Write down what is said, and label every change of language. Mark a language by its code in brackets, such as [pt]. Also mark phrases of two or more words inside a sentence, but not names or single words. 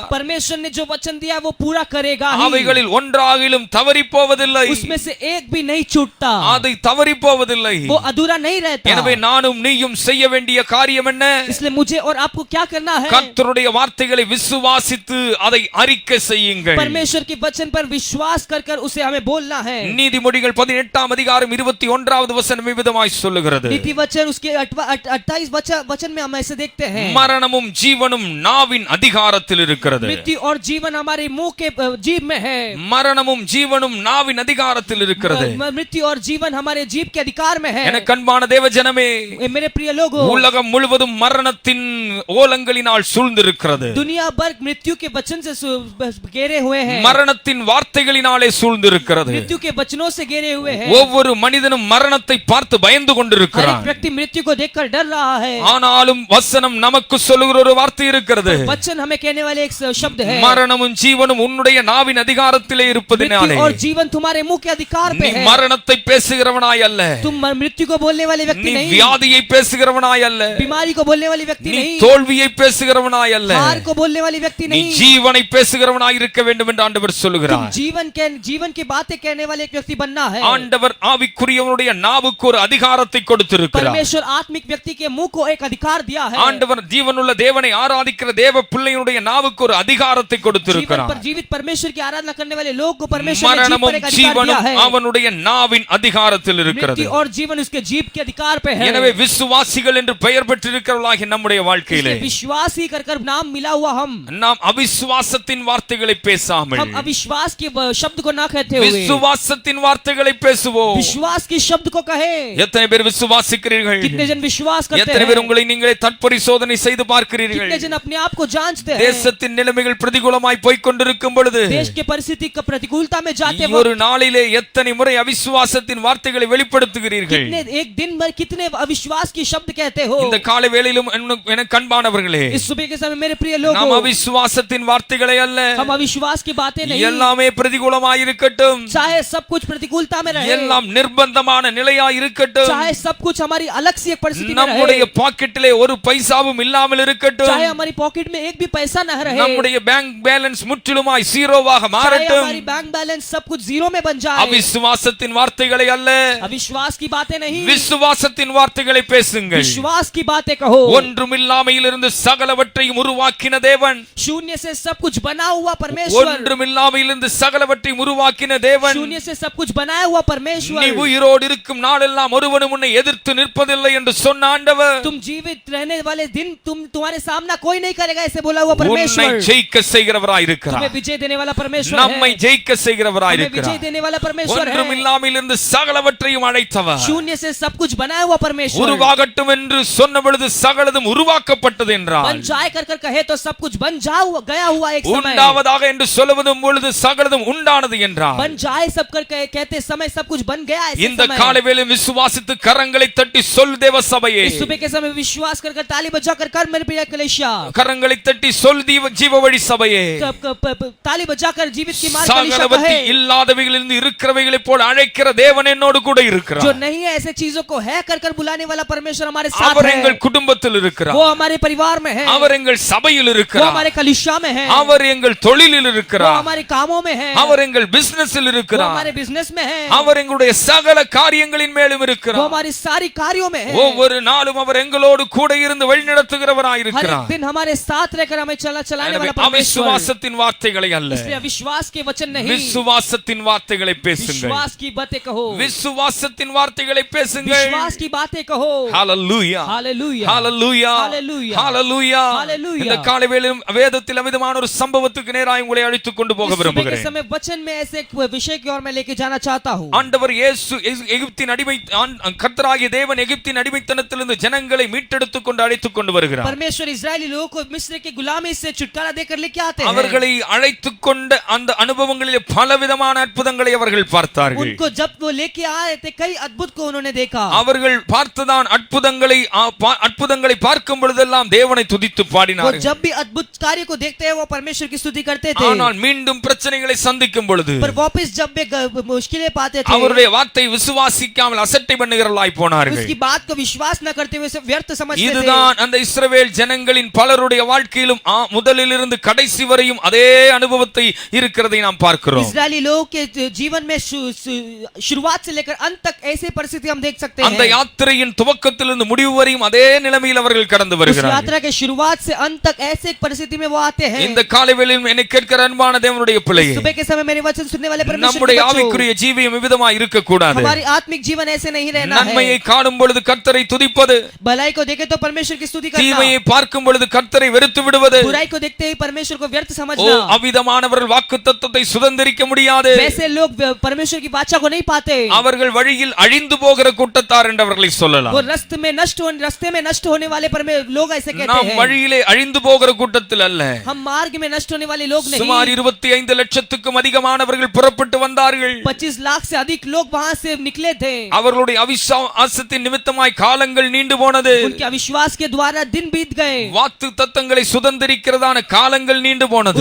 [hi] परमेश्वर ने जो वचन दिया वो पूरा करेगा ही। [ta] அவைகளில் ஒன்றாகிலும் தவறி போவதில்லை, [hi] उसमें से एक भी नहीं छूटता, [ta] அதை தவறி போவதில்லை। [hi] वो अधूरा नहीं रहता। [ta] எனவே நானும் நீயும் செய்ய வேண்டிய காரியம் என்ன? [hi] इसलिए मुझे और आपको क्या करना है? [ta] கர்த்தருடைய வார்த்தைகளை விசுவாசித்து அதை அறிக்கை செய்யுங்கள்। [hi] परमेश्वर के वचन पर विश्वास कर कर उसे हमें बोलना है। [ta] நீதிமொழிகள் 18ஆம் அதிகாரம் 21வது வசனம் விதமாய் சொல்லுகிறது, [hi] नीति वचन उसके 28 वचन में हम ऐसे देखते हैं, [ta] மரணமும் மரணமும் ஜீவனும் நாவின் அதிகாரத்தில் இருக்கிறது. [hi] मृत्यु और जीवन हमारे मुंह के जीभ में है. [ta] மரணமும் ஜீவனும் நாவின் அதிகாரத்தில் இருக்கிறது. [hi] मृत्यु और जीवन हमारे जीभ के अधिकार में है. [ta] எனக்கு அன்பான தேவ ஜனமே, [hi] मेरे प्रिय लोगों, [ta] உலகம் முழுவதும் மரணத்தின் ஓலங்களினால் சூழ்ந்திருக்கிறது. [hi] दुनिया भर मृत्यु के वचन से घेरे हुए हैं. [ta] மரணத்தின் வார்த்தைகளினாலே சூழ்ந்திருக்கிறது. [hi] मृत्यु के वचनों से घेरे हुए हैं. [ta] ஒவ்வொரு மனிதனும் மரணத்தை பார்த்து பயந்து கொண்டிருக்கிறான். [hi] व्यक्ति मृत्यु को देखकर डर रहा है. [ta] ஆனாலும் வசனம் நமக்கு சொல்லுகிற ஒரு வார்த்தை இருக்கிறது. [hi] वचन हमें कहने वाले एक शब्द है. [ta] மரணமும் ஜீவனும் உன்னுடைய நாவின் அதிகாரத்திலே இருப்பதினாலே [hi] और जीवन तुम्हारे मुंह के अधिकार पे है. [ta] மரணத்தை பேசுகிறவனாய் அல்ல, [hi] तुम मृत्यु को बोलने वाले व्यक्ति नहीं. [ta] வியாதியை பேசுகிறவனாய் அல்ல, [hi] बीमारी को बोलने वाली व्यक्ति नहीं. [ta] தோல்வியை பேசுகிறவனாய் அல்ல, [hi] हार को बोलने वाली व्यक्ति [ta] நீ [hi] नहीं. [ta] ஜீவனை பேசுகிறவனாய் இருக்க வேண்டும் என்று ஆண்டவர் சொல்லுகிறார். [hi] जीवन की बातें कहने वाले एक व्यक्ति बनना है. [ta] ஆண்டவர் ஆவிக்குரியவனுடைய நாவுக்கு ஒரு அதிகாரத்தை கொடுத்திருக்கிறார். [hi] परमेश्वर आत्मिक व्यक्ति के मुंह को एक अधिकार दिया है. [ta] ஆண்டவர் ஜீவனுள்ள தேவனை ஆராதிக்கிற தேவ பிள்ளையினுடைய நாவுக்கு ஒரு அதிகாரத்தை கொடுத்திருக்கிறார். [hi] जीवित परमेश्वर की आराधना करने वाले लोग को परमेश्वर ने जीभ पर [ta] மரணமும் [hi] एक अधिकार दिया [ta] ஜீவனும் [hi] है. [ta] அவனுடைய நாவின் அதிகாரத்தில் இருக்கிறது. [hi] मृत्यु और जीवन उसके जीभ के अधिकार पे है. [ta] எனவே விசுவாசிகள் என்று பெயர் பெற்றிருக்கிறவர்களாகிய நம்முடைய வாழ்க்கையிலே [hi] विश्वासी कर नाम मिला हुआ [ta] நாம் அவிசுவாசத்தின் வார்த்தைகளை பேசாமல் [hi] हम अविश्वास के शब्द को ना कहते हुए [ta] விசுவாசத்தின் வார்த்தைகளை பேசுவோம். [hi] विश्वास के शब्द को कहे. [ta] எத்தனை பேர் விசுவாசிக்கிறீர்கள்? [hi] कितने जन विश्वास करते [ta] எத்தனை [hi] हैं? [ta] பேர் உங்களை நீங்களே தற்பரிசோதனை செய்து பார்க்கிறீர்கள்? [hi] कितने जन अपने आप को जांचते हैं? [ta] தேசத்தின் நிலைமைகள் பிரதிகூலமாய் போய்க் கொண்டிருக்கும் பொழுது [hi] देश के परिस्थिति का प्रतिकूलता में जाते [ta] ஒரு நாளிலே எத்தனை முறை அவிசுவாசத்தின் வார்த்தைகளை வெளிப்படுத்துகிறீர்கள்? [hi] कितने एक दिन भर कितने अविश्वास की शब्द कहते हो? [ta] இந்த காலை வேளையிலும் எனக்கு அன்பானவர்களே, [hi] इस सुबह के समय मेरे प्रिय लोगों, [ta] நாம் அவிசுவாசத்தின் வார்த்தைகளை அல்ல, [hi] हम अविश्वास की बातें नहीं, [ta] எல்லாமே பிரதிகூலமாய் இருக்கட்டும், [hi] चाहे सब कुछ प्रतिकूलता में रहे, [ta] எல்லாம் நிர்பந்தமான நிலையாய் இருக்கட்டும், [hi] चाहे सब कुछ हमारी अलग सी एक परिस्थिति में [ta] நம்முடைய [hi] रहे, [ta] பாக்கெட்டிலே ஒரு பைசாவும் இல்லாமல் இருக்கட்டும், [hi] चाहे हमारी पॉकेट में एक भी पैसा न रहे, [ta] நம்முடைய [en] bank balance [ta] முற்றிலுமாய் ஜீரோவாக [hi] चाहे [ta] மாறட்டும், [hi] हमारी [en] bank balance [hi] सब कुछ जीरो में बन जाए, [ta] அவிசுவாசத்தின் வார்த்தைகளை அல்ல, [hi] अविश्वास की बातें नहीं, [ta] விசுவாசத்தின் வார்த்தைகளை பேசுங்கள். [hi] विश्वास की बातें कहो. [ta] ஒன்றுமில்லாமையிலிருந்து சகலவற்றையும் உருவாக்கின தேவன், [hi] शून्य से सब कुछ बना हुआ परमेश्वर, [ta] ஒன்றுமில்லாமையிலிருந்து சகலவற்றையும் உருவாக்கின தேவன், [hi] शून्य से सब कुछ बनाया हुआ परमेश्वर, [ta] நீ உயிரோடு இருக்கும் நாளெல்லாம் ஒருவனும் உன்னை எதிர்த்து நிற்பதில்லை என்று சொன்ன ஆண்டவர், [hi] तुम जीवित रहने वाले दिन तुम्हारे सामना कोई नहीं करेगा ऐसे बोला हुआ [ta] உன்னை [hi] परमेश्वर, [ta] ஜெயிக்க செய்கிறவராய் இருக்கிறார், [hi] तुम्हें विजय देने वाला परमेश्वर [ta] நம்மை [hi] है, [ta] ஜெயிக்க செய்கிறவராய் [hi] तुम्हें विजय [ta] இருக்கிறார். [hi] देने वाला परमेश्वर है, [ta] ஒன்றுமில்லாமையிலிருந்து சகலவற்றையும் அழைத்தவர், [hi] शून्य से सब कुछ बनाया हुआ परमेश्वर, [ta] உருவாகட்டும் என்று சொன்ன பொழுது சகலதும் உருவாக்கப்பட்டது என்றார். [hi] बन जाए कर कहे तो सब कुछ बन गया हुआ एक समय, [ta] உண்டாவதாக என்று சொல்லுவதும் பொழுது சகலதும் உண்டானது என்றார். [hi] बन जाए सब कर कहते समय सब कुछ बन गया ऐसे [ta] இந்த [hi] समय, [ta] காலை வேளையில் விசுவாசித்து கரங்களை தட்டி சொல் தேவ சபையே, [hi] इस सुबह के समय विश्वास कर ताली बजा कर मेरे प्रिय कलेशिया, [ta] கரங்களை தட்டி சொல் ஜீவ வழி சபையே, [hi] ताली बजा कर जीवित की मार्ग कलेशिया [ta] சகலவற்றை [hi] कहे, [ta] இல்லாதவைகளிலிருந்து இருக்கிறவைகளை போல அழைக்கிற தேவன் என்னோடு கூட [hi] जो [ta] இருக்கிறார். [hi] नहीं है ऐसे चीजों को है कर बुलाने वाला परमेश्वर हमारे साथ [ta] அவர் [hi] है, [ta] எங்கள் குடும்பத்தில் இருக்கிறார், [hi] वो हमारे परिवार में है, [ta] அவர் எங்கள் சபையில் [hi] वो [ta] இருக்கிறார், [hi] हमारे कलिशा में है, [ta] அவர் எங்கள் தொழிலில் [hi] वो [ta] இருக்கிறார், [hi] हमारे कामों में है, [ta] அவர் எங்கள் பிசினஸில் [hi] वो [ta] இருக்கிறார், [hi] हमारे बिजनेस में है, [ta] அவர் எங்களுடைய சகல காரியங்களின் மேலும் [hi] वो [ta] இருக்கிறார். [hi] हमारी सारी कार्यों में है, [ta] ஒவ்வொரு நாளும் அவர் எங்களோடு கூட இருந்து வழிநடத்துகிறவராய் [hi] हर एक [ta] இருக்கிறார். [hi] दिन हमारे साथ रहकर हमें चलाने [ta] எனவே [hi] वाला परमेश्वर, [ta] அவிசுவாசத்தின் வார்த்தைகளை அல்ல, [hi] इसलिए अविश्वास के वचन नहीं, [ta] விசுவாசத்தின் வார்த்தைகளை பேசுங்கள், [hi] विश्वास की बातें कहो, [ta] விசுவாசத்தின் வார்த்தைகளை பேசுங்கள். [hi] विश्वास की बातें कहो, [ta] ஹalleluya [hi] हालेलुया, [ta] ஹalleluya [hi] Hallelujah. [ta] ஹalleluya. [hi] Hallelujah. [ta] இந்த காலை வேளையிலும் வேதத்தில் அமிதமான ஒரு சம்பவத்துக்கு நேராக உங்களை அழைத்துக் கொண்டு போக [hi] इस सुबह के [ta] விரும்புகிறேன். [hi] समय वचन में ऐसे एक विषय की ओर मैं लेके जाना चाहता हूँ. [ta] ஆண்டவர் இயேசு எகிப்தின் அடிமை கர்த்தராகிய தேவன் எகிப்தின் அடிமைத்தனத்திலிருந்து ஜனங்களை மீட்டெடுத்துக் கொண்டு அழைத்துக் கொண்டு வருகிறார். [hi] परमेश्वर इजरायली लोगों को मिस्र की गुलामी से छुटकारा देकर लेके आते हैं. [ta] அவர்களை அழைத்துக் கொண்ட அந்த அனுபவங்களிலே பலவிதமான அற்புதங்களை அவர்கள் பார்த்தார்கள். [hi] उनको जब वो लेके आए थे कई अद्भुत को उन्होंने देखा. [ta] அவர்கள் பார்த்ததான் அற்புதங்களை பார்க்கும் பொழுதெல்லாம் தேவனை துதித்து [hi] वो [ta] பாடினார்கள். [hi] जब भी अद्भुत कार्य को देखते हैं वो परमेश्वर की स्तुति करते थे. [ta] ஆனால் மீண்டும் பிரச்சனைகளை சந்திக்கும் பொழுது [hi] पर वापस जब वे मुश्किलें पाते थे [ta] அவருடைய வார்த்தை விசுவாசிக்காமல் அசட்டை பண்ணுகிறவர்களாய் போனார்கள். [hi] उसकी बात को विश्वास न करते हुए व्यर्थ समझते थे. [ta] இதுதான் அந்த இஸ்ரவேல் ஜனங்களின் பலருடைய வாழ்க்கையிலும் முதலிலிருந்து கடைசி வரையும் அதே அனுபவத்தை இருக்கிறதை நாம் பார்க்கிறோம். [hi] इजरायली लोगों के जीवन में शुरुआत से लेकर अंत तक ऐसे परिस्थिति हम देख सकते हैं. [ta] அந்த யாத்திரையின் துவக்கத்திலிருந்து முடிவு வரையும் அதே நிலைமையில் அவர்கள் கடந்து [hi] उस [ta] வருகிறார்கள். [hi] यात्रा के शुरुआत से अंत तक ऐसे एक परिस्थिति में वो आते हैं. [ta] இந்த காலை வேளையில் என்னை கேட்கிற அன்பான தேவனுடைய பிள்ளையே, [hi] सुबह के समय मेरे वचन सुनने वाले परमेश्वर [ta] நம்முடைய [hi] के बच्चों, [ta] ஆவிக்குரிய ஜீவியம் விதமாய் இருக்க கூடாது. [hi] हमारी आत्मिक जीवन ऐसे नहीं रहना है. [ta] நன்மையை காணும் பொழுது கர்த்தரை துதிப்பது, [hi] भलाई को देखे तो परमेश्वर की स्तुति करना, [ta] தீமையை பார்க்கும் பொழுது கர்த்தரை வெறுத்து விடுவது, [hi] बुराई को देखते ही परमेश्वर को व्यर्थ [ta] ஓ [hi] समझना, [ta] அவ்விதமானவர்கள் வாக்குத்தத்தத்தை சுதந்தரிக்க முடியாது. [hi] वैसे लोग परमेश्वर की वाचा को नहीं पाते, [ta] அவர்கள் வழியில் அழிந்து போகிற கூட்டத்தார் என்றவர்களை சொல்லலாம். [hi] वो रास्ते में नष्ट होने वाले लोग ऐसे कहते [ta] நாம் [hi] हैं। [ta] வழியிலே அழிந்து போகிற கூட்டத்தில் அல்ல. [hi] हम मार्ग में नष्ट होने वाले लोग नहीं। [ta] சுமார் 25 லட்சத்துக்கும் அதிகமானவர்கள் புறப்பட்டு வந்தார்கள். [hi] 25 लाख से अधिक लोग वहां से निकले थे। [ta] அவர்களுடைய அவிசுவாசத்தின் நிமித்தமாய் காலங்கள் நீண்டு போனது. [hi] उनके अविश्वास के द्वारा दिन बीत गए, [ta] வாக்கு தத்தங்களை சுதந்தரிக்கிறதான காலங்கள் நீண்டு போனது.